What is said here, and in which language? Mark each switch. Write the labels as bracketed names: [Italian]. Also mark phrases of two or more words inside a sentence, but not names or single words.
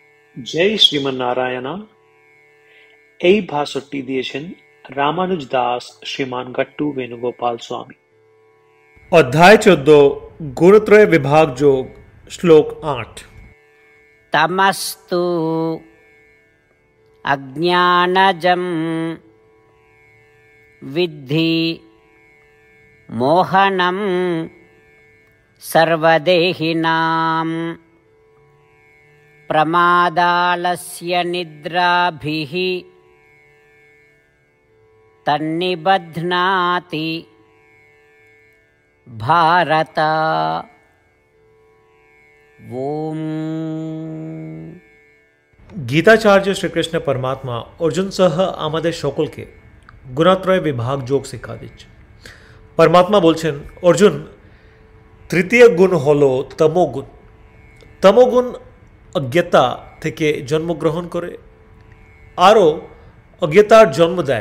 [Bangla] জয় শ্রীমন্নারায়ণা। এই ভাষণটি দিয়েছেন রামানুজ দাস শ্রীমান গট্টু বেণুগোপাল স্বামী। [Sanskrit] अध्याय 14 गुणत्रय विभाग योग श्लोक 8। तमस्तु अज्ञानजं विद्धि मोहनं सर्वदेहिनां प्रमादालस्य निद्राभिः तन्निबध्नाति भारत। ओम। [Bangla] গীতাচার্য শ্রীকৃষ্ণ পরমাত্মা অর্জুন সহ আমাদের সকলকে গুণত্রয় বিভাগ যোগ শিক্ষা দিচ্ছে। পরমাত্মা বলছেন, অর্জুন, তৃতীয় গুণ হল তমোগুণ। তমোগুণ অজ্ঞতা থেকে জন্মগ্রহণ করে, আরও অজ্ঞতার জন্ম দেয়।